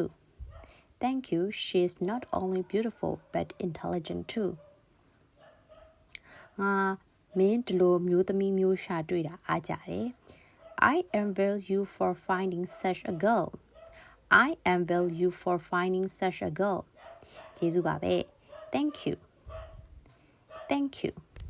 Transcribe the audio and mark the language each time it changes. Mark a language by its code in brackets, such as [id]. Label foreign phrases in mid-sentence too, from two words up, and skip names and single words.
[en] Thank you. She is not only beautiful but intelligent too. [my] ငါမင်းဒီလိုမျိုးသမီးမျိုးရှာတွေ့တာအားကြတယ် [en] I envy you for finding such a girl. I envy you for finding such a girl. [my] ကျေးဇူးပါပဲ [en] Thank you. Thank you.